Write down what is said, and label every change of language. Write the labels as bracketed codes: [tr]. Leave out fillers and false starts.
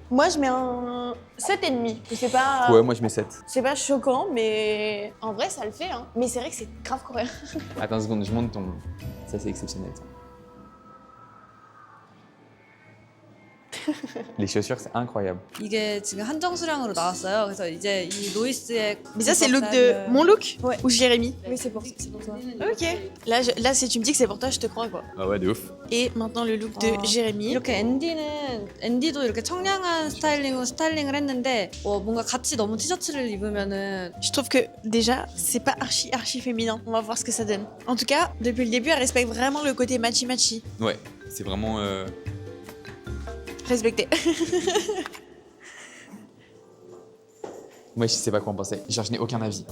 [fr] Moi, je mets un 7,5. C'est pas. Ouais, moi je mets 7. C'est pas choquant, mais en vrai, ça le fait, hein. Mais c'est vrai que c'est grave coréen. Attends une seconde, je monte ton. Ça c'est exceptionnel. Ça. Les chaussures, c'est incroyable. [ko] 이게 지금 한정 수량으로 나왔어요. 그래서 이제 이 로이스의 [fr] Mais ça, c'est le look de mon look Ouais. ou Jérémy? Oui, c'est pour ça. Ok. Là, si tu me dis que c'est pour toi, je te crois quoi. Ah ouais, de ouf. Et maintenant le look de Jérémy. [ko] 이렇게 앤디도 이렇게 청량한 스타일링으로 스타일링을 했는데 뭔가 같이 너무 티셔츠를 입으면은 [fr] Je trouve que déjà, c'est pas archi féminin. On va voir ce que ça donne. En tout cas, depuis le début, elle respecte vraiment le côté matchy. Ouais, c'est vraiment. Respecté. Moi, je sais pas quoi en penser. Genre, je n'ai aucun avis.